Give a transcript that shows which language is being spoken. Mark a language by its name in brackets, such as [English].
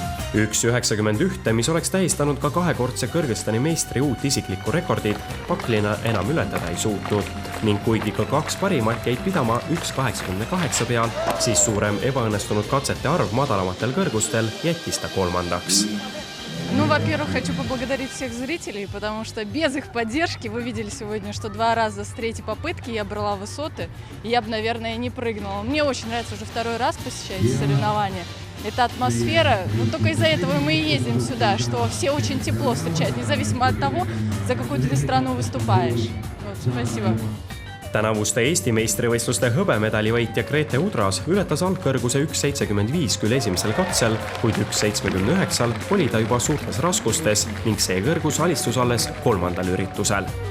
[Estonian] Üks 91, mis oleks tähistanud ka kahekordse Kõrgõzstani meistri uut isiklikku rekordit, Paklina enam ületada ei suutnud. Ning kuigi ka 2 parimat jäid pidama 1,88 peal, siis suurem ebaõnnestunud katsete arv madalamatel kõrgustel jättis ta 3. [Russian] Ну, во-первых, хочу поблагодарить всех зрителей, потому что без их поддержки вы видели сегодня, что 2 раза с 3-й попытки я брала высоты, и я бы, наверное, не прыгнула. Мне очень нравится уже 2-й раз посещать соревнования. Это атмосфера, но только из-за этого мы и ездим сюда, что все очень тепло встречают, независимо от того, за какую ты страну выступаешь. Вот, спасибо. [Estonian] Tänavuste Eesti meistrivõistluste hõbemedali võitja Grete Udras ületas algkõrguse 1.75 küll esimesel katsel, kuid 1.79 oli ta juba suurtes raskustes ning see kõrgus alistus alles 3. üritusel.